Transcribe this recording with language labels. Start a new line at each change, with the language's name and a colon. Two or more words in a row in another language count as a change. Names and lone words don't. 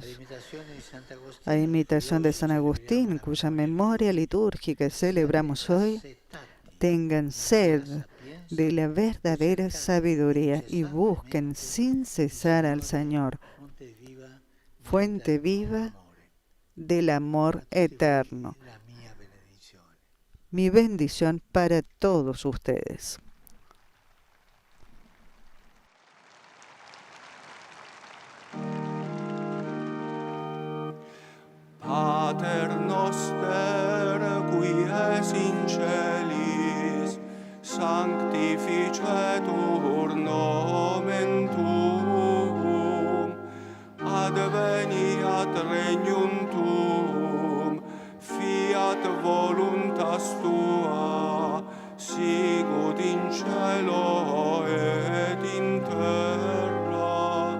Spanish: A imitación de San Agustín, cuya memoria litúrgica celebramos hoy, tengan sed de la verdadera sabiduría y busquen sin cesar al Señor, fuente viva del amor eterno. Mi bendición para todos ustedes.
Latin: Pater noster, qui es in celis, sanctificetur nomen tuum, adveniat regnum tuum, fiat voluntas tua, sicut in cielo et in terra.